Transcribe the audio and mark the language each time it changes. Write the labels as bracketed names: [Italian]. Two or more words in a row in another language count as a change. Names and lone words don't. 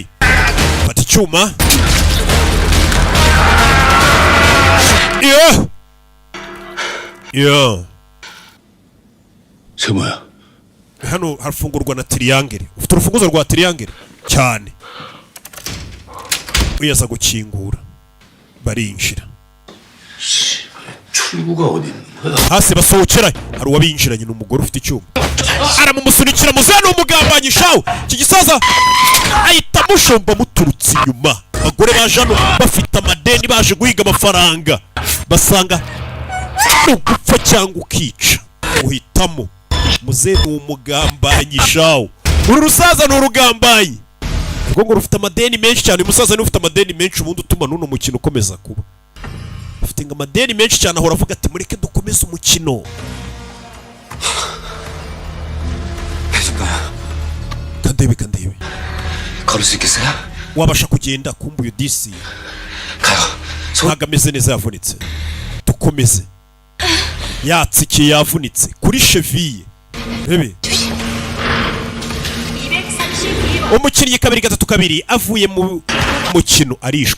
[Kinyarwanda] fata icyuma yo [Korean] 세모야. [Kinyarwanda] hano harafungurwa na triangle. ufite urufunguzo rwa triangle cyane. wiyaza gukingura barinjira. [Korean] 출구가 어디 있는 거야? [Kinyarwanda] hasi basohokera hari uwabinjiranye n'umugore ufite icyuma aramumusunikira muze n'umugambanyi shawo. iki gisaza ahita amushomba muturutse inyuma. abagore baje hano bafite amadeni baje guhiga amafaranga basanga ari ugupfa cyangwa ukica uhitamo. muze ni umugambanyi shawo. uru rusaza ni urugambanyi ubwo ngo rufite amadeni menshi cyane. uyu musaza niwe ufite amadeni menshi ubundi utuma n'uno mukino ukomeza kuba. afite ngo amadeni menshi cyane ahora avuga ati mureke dukomeze umukino. kandebe kandebe [Korean] 걸을 수 있겠어요? [Kinyarwanda] wabasha kugenda kumva uyu disi [Korean] 가요. [Kinyarwanda] ntabwo ameze neza yavunitse. dukomeze. yatsikiye yavunitse kuri cheville. rebe umukinnyi 2-3 avuye mu mukino arishwe.